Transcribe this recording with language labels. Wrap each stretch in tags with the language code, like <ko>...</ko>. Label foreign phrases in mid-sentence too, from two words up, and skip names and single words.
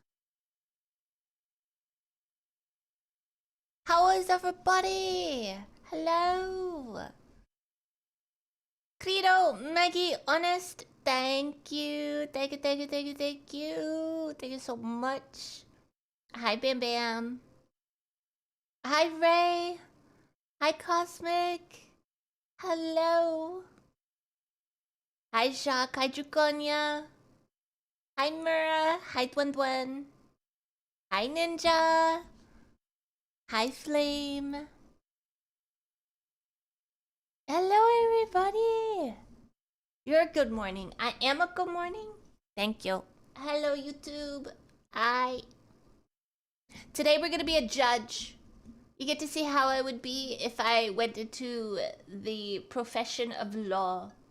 <en>How is everybody? Hello. Credo, Maggie, honest. Thank you. Thank you, thank you, thank you, thank you. Thank you so much. Hi, Bam Bam. Hi, Ray. Hi, Cosmic. Hello. Hi, Jacques. Hi, Druconia. Hi, Mura. Hi, Dwen Dwen. Hi, Ninja. Hi, Flame. Hello, everybody. You're a good morning. I am a good morning. Thank you. Hello, YouTube. Today we're gonna be a judge. You get to see how I would be if I went into the profession of law.</en>